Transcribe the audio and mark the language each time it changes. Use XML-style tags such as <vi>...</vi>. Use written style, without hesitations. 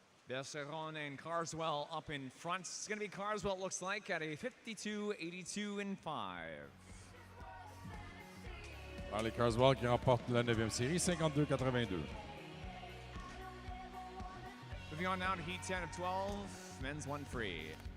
<en>Bergeron and Carswell up in front. It's going to be Carswell, it looks like, at a 52.82 in 5.</en> <fr>Riley Carswell qui remporte la 9e série, 52-82.</fr> <en>Moving on now to Heat 10 of 12, men's 1 free.</en>